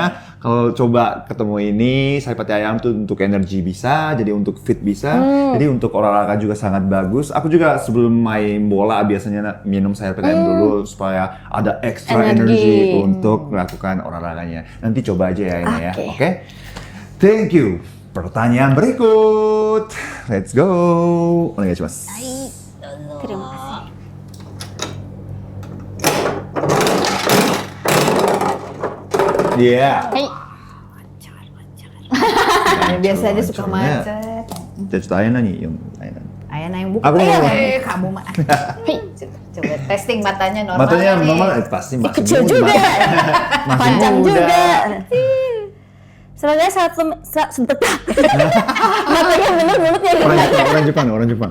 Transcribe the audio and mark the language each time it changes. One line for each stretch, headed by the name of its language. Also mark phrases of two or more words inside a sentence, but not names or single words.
Indonesian: Kalau coba ketemu ini, Saripati Ayam tuh untuk energi bisa, jadi untuk fit bisa, jadi untuk olahraga juga sangat bagus. Aku juga sebelum main bola biasanya minum Saripati Ayam dulu supaya ada extra energi Energi. untuk melakukan olahraganya. Nanti coba aja ya ini ya, Oke. oke?
English: Thank you.
Indonesian: Pertanyaan berikut.
English: Let's go.
Japanese: Onegaishimasu.
Indonesian: Terima kasih. Iya. Hai. Biasanya suka Lancarnya. macet.
Japanese: じゃあちょっとあやなに読む。あやなに。
Indonesian: Ayana yang buka. Aku mau. Kamu mah. Coba testing matanya normal. Matanya nih. normal, pasti masih Kecil muda. juga, Masih panjang muda. juga. Sebagai satu matanya bener mulutnya Orang Jepang.